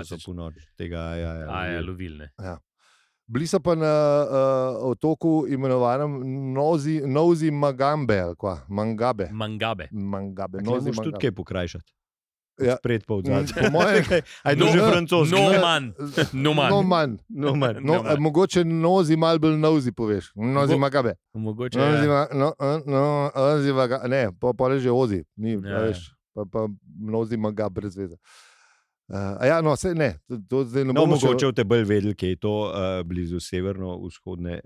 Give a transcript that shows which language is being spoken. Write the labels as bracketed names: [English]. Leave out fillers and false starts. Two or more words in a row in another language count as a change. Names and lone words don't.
[Slovenian] so po noč. Tega, ja. Ja, lovilne. Bili so pa na otoku imenovanem Nozi Magambe, ali kva? Mangabe. Mangabe. Mangabe. Ne Nozi moreš tudi Mangabe. kaj pokrajšati. Ja. Pred pa odzad. Po mojem, Ajde, že francoski. No man. No man. No manj. No, man. No, No, man. mogoče nozi malo bolj nozi poveš. Nozi Magabe. Mogoče Nozi ja. nozi Magabe. Ne, pa je že ozi. Ni, Ja, veš, pa nozi Magabe brez veze. Ja, no, se ne. To zdaj ne No, bomo še- mogoče te bolj vedeli, kje je to blizu severno-vzhodne obale Madagaskarja.